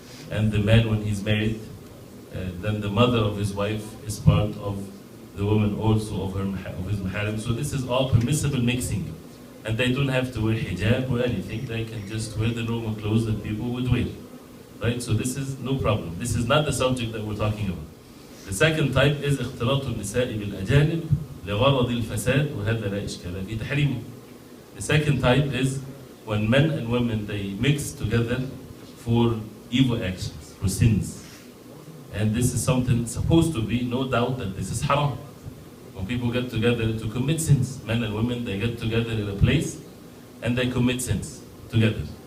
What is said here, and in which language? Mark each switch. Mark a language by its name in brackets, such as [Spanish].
[English] And the man, when he's married, then the mother of his wife is part of the woman also of his maharim. So this is all permissible mixing. And they don't have to wear hijab or anything. They can just wear the normal clothes that people would wear. Right? So this is no problem. This is not the subject that we're talking about. The second type is [Arabic] اختلاط النساء بالأجانب لغرض الفساد وهذا لا إشكال في تحريمه. [English] The second type is when men and women, they mix together for evil actions, for sins. And this is something supposed to be, no doubt that this is haram. When people get together to commit sins, men and women, they get together in a place and they commit sins together.